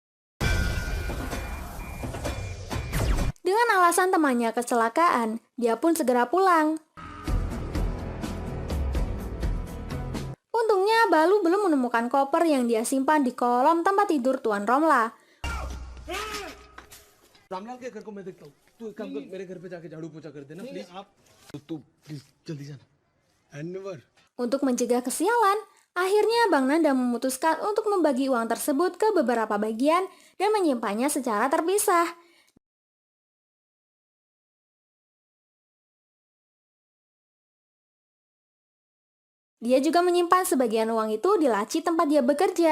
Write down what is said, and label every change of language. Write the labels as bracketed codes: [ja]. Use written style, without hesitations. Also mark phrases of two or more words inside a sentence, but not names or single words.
[id] Dengan alasan temannya kecelakaan, dia pun segera pulang. Untungnya Balu belum menemukan koper yang dia simpan di kolom tempat tidur Tuan Romla. [hi] रामलाल के घर को मैं देखता हूँ तू एक काम कर मेरे घर पे जाके झाड़ू पोछा कर देना प्लीज आप तू प्लीज जल्दी जाना एंड [id] Untuk mencegah kesialan, akhirnya Bang Nanda memutuskan untuk membagi uang tersebut ke beberapa bagian dan menyimpannya secara terpisah. Dia juga menyimpan sebagian uang itu di laci tempat dia bekerja.